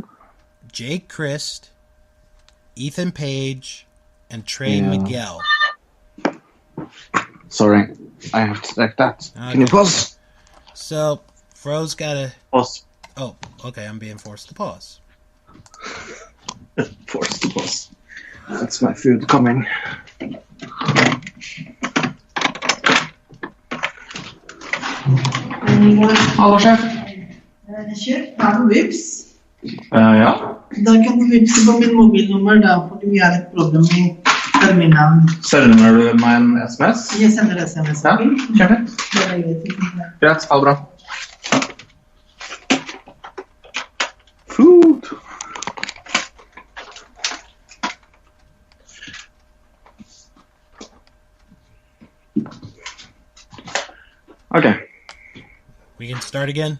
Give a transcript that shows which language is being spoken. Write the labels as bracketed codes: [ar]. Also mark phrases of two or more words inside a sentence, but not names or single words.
[en] Jake Crist, Ethan Page, and Trey Miguel. Sorry, I have to check that. Okay. Can you pause? So, Fro's gotta... Pause. Oh, okay, I'm being forced to pause. Forced to pause. That's my food coming. [no] Hallo, sjef. Kjør. Her på Vips. Ja. Da kan du vipse på min mobilnummer, da, fordi vi har et problem i terminalen. Sender du meg en SMS? Jeg sender SMS. Ja, kjør. Det er greit. Greit, ha det bra. [en] Food. Okay. We can start again?